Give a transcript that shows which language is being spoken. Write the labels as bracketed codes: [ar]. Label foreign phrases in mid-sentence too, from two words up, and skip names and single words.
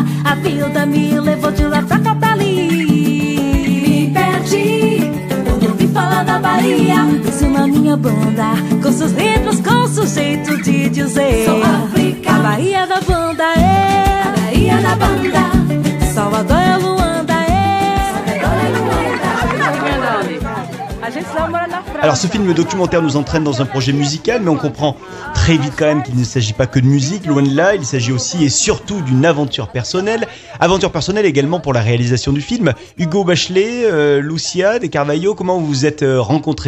[pt] A vida me levou de lá pra cá pra ali. Me perdi quando eu vim falar da Bahia. Isso na minha banda, com seus ritmos, com seu jeito de dizer. Sou África, a Bahia da banda é a Bahia da banda. Salvador é Luanda é Salvador é Luanda. [fr] Alors ce film documentaire nous entraîne dans un projet musical, mais on comprend très vite quand même qu'il ne s'agit pas que de musique, loin de là, il s'agit aussi et surtout d'une aventure personnelle également pour la réalisation du film. Hugo Bachelet, Lucia de Carvalho, comment vous vous êtes rencontrés?